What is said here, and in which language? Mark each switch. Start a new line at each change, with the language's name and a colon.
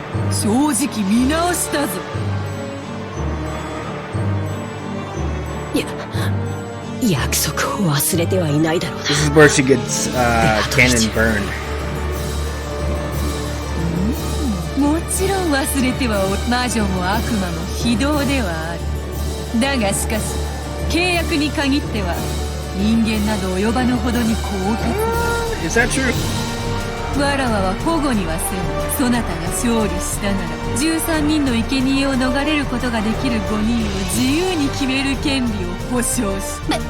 Japanese: 正直見直したぞ。約束を忘れてはいないだろうな。
English: This is where she gets cannon burned.
Japanese: もちろん忘れては魔女も悪魔も非道ではある。だがしかし契約に限っては人間など及ばぬほどに高潔。
English: Is that true?
Japanese: わらわは保護にはせぬ。そなたが勝利したなら13人の生贄を逃れることができる5人を自由に決める権利を保証し。